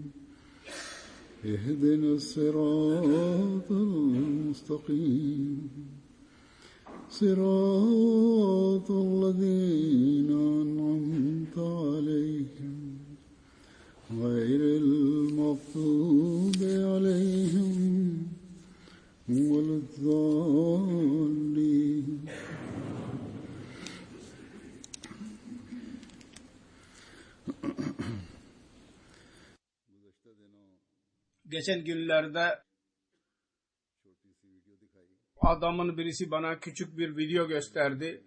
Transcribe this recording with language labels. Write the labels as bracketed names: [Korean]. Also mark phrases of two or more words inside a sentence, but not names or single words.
[Arabic] اهدنا الصراط المستقيم صراط الذين أنعمت عليهم غير المغضوب عليهم ولا الضالين. [Turkish] Geçen günlerde adamın birisi bana küçük bir video gösterdi.